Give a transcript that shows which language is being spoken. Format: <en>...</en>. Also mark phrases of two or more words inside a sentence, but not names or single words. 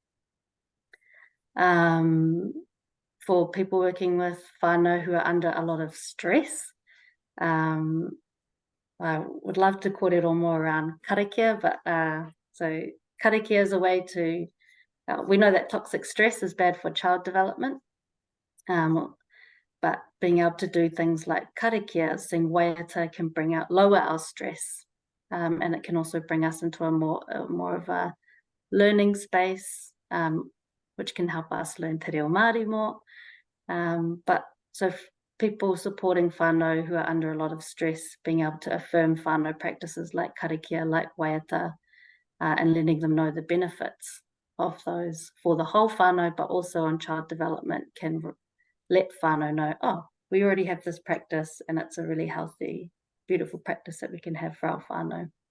<en>For people working with whānau who are under a lot of stress, I would love to kōrero more around karakia, but so karakia is a way to, we know that toxic stress is bad for child development, but being able to do things like karakia, sing waiata, can lower our stress, and it can also bring us into a more of a learning space, which can help us learn</en> <mi>te reo Māori</mi> <en>more. But so people supporting whānau who are under a lot of stress, being able to affirm whānau practices like karakia, like waiata, and letting them know the benefits of those for the whole whānau, but also on child development, can let whānau know, oh, we already have this practice and it's a really healthy, beautiful practice that we can have for our whānau.</en>